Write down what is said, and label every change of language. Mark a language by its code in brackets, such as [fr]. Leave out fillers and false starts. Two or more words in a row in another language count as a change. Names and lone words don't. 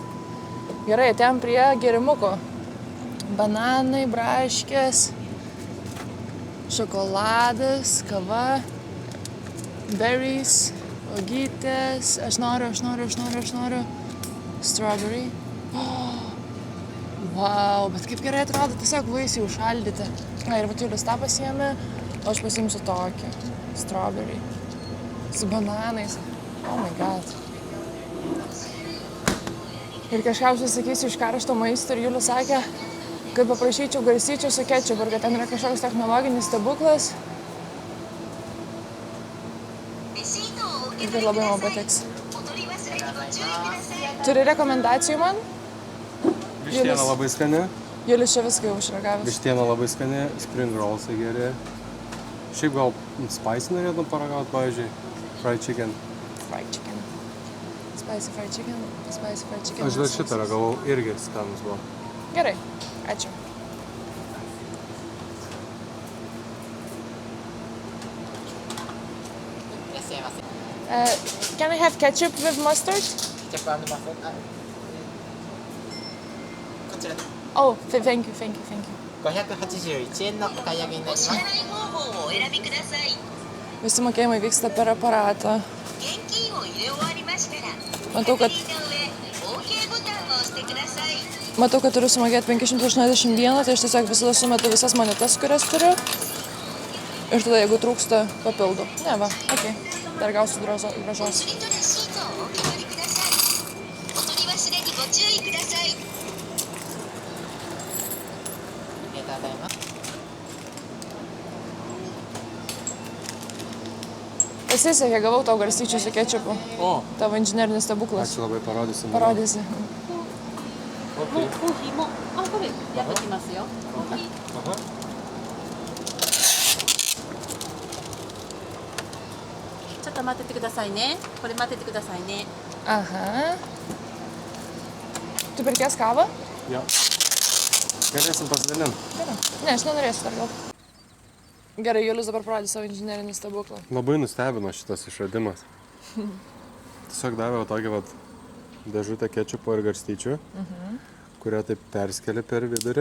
[lt] Gerai, atėjom prie gėrimuko. Bananai, braškės, šokoladas, kava, berries, uogytės. Aš noriu. Strawberry. [en] Oh, wow, [lt] bet kaip gerai atrodo, tiesiog vaisiai užšaldyti. Na ir Julius tą pasiėmė, o aš pasiimsiu tokį. Strawberry. Su bananais. [en] Oh my god. [lt] Ir kažką aš sakysiu iš karšto maisto ir Julius sakė, kad paprašyčiau garstyčių su kečupu, ir kad ten yra kažkoks technologinis stebuklas. Ir kad labai man patiks. Turi rekomendacijų man? Vištiena labai skani. Julius čia viską jau išragavęs. Vištiena labai skani, [en] spring rollsai [lt] geri. Šiaip gal spicy norėtum paragauti, pavyzdžiui, [en] fried chicken. Fried chicken. Spicy fried chicken. Spicy fried chicken. [lt] Aš dar šitą ragavau, irgi skanus buvo. Gerai, ačiū. [en] Can I have ketchup with mustard? Oh, thank you. [ja] 581 円のお買い上げになります。 [lt] Visi mokėjimai vyksta per aparatą. Matau, kad turiu sumokėti 581, tai aš tiesiog visada sumetu visas monetas, kurias turiu. Ir tada, jeigu trūksta, papildu. Ne, va, okei. Dar gausiu gražos. Pasisekė, gavau tau garstyčių su kečupu. O, Tavo inžinerinis stebuklas. ačiū labai, parodysim. Parodysi. [ja] コーヒーも、これやってきますよ。ちょっと待っててくださいね。これ待っててくださいね。 [lt] Aha. Tu pirkės kavą? Jo. Galėsim pasidalinti. Gerai. Ne, aš nenorėsiu dar gal. Gerai, Julius dabar parodė savo inžinerinį stebuklą. Labai nustebino šitas išradimas. Tiesiog davė tokį vat dėžutę kečupo ir garstyčių, kurią taip perskeli per vidurį.